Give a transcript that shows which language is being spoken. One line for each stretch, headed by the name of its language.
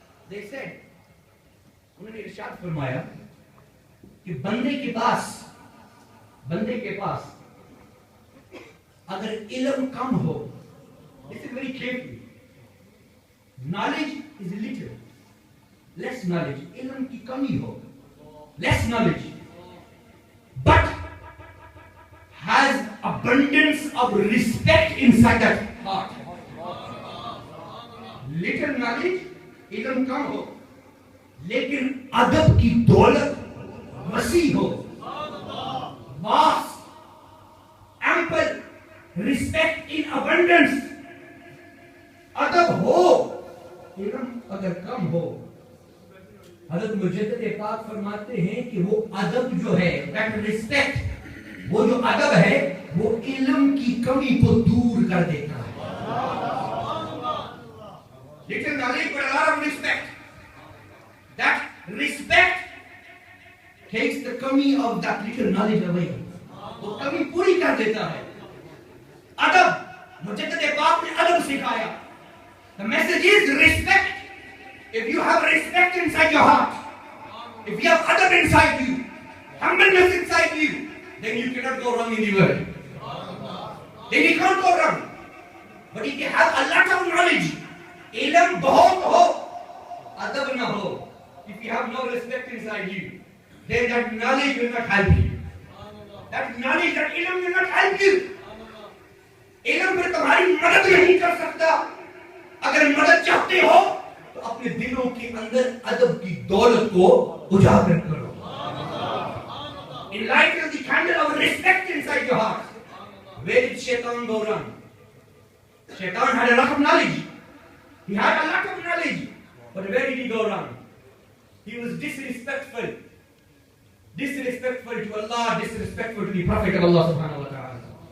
English: They said,
Hindi: उन्होंने इरशाद फरमाया कि बंदे के पास अगर इल्म कम हो,
English: listen very carefully, knowledge is little, less knowledge,
Hindi: इल्म की कमी हो,
English: less knowledge, but has abundance of respect inside that heart. Little knowledge,
Hindi: इल्म कम हो, लेकिन अदब की दौलत वसी हो,
English: vast, ample, respect in abundance.
Hindi: अदब हो, इल्म अगर कम हो, हज़रत मुजद्दिद पाक फरमाते हैं कि वो अदब जो है,
English: that respect,
Hindi: वो जो अदब है वो इल्म की कमी को दूर कर देता है।
English: Little knowledge but a lot of respect. That respect takes the kami of that little knowledge away.
Hindi: वो कमी पूरी कर देता है। अदब, मुजद्दिद पाक ने अदब सिखाया।
English: The message is respect. If you have respect inside your heart, if you have adab inside you, humbleness inside you, then you cannot go wrong in the world. Then you can't go wrong. But if you have a lot of knowledge,
Hindi: ilm bahut ho, adab na ho,
English: if you have no respect inside you, then that knowledge will not help you. That knowledge, that ilm will not help you.
Hindi: ilm फिर तुम्हारी मदद नहीं कर सकता। अगर मदद चाहते हो तो अपने दिलों के अंदर अदब की दौलत को उजागर करो।
English: Enlighten the candle of respect inside your heart. Where did Shaitan go wrong? Shaitan had a lot of knowledge. He had a lot of knowledge. But where did he go wrong? He was disrespectful. Disrespectful to Allah, disrespectful to the Prophet of Allah subhanahu wa ta'ala.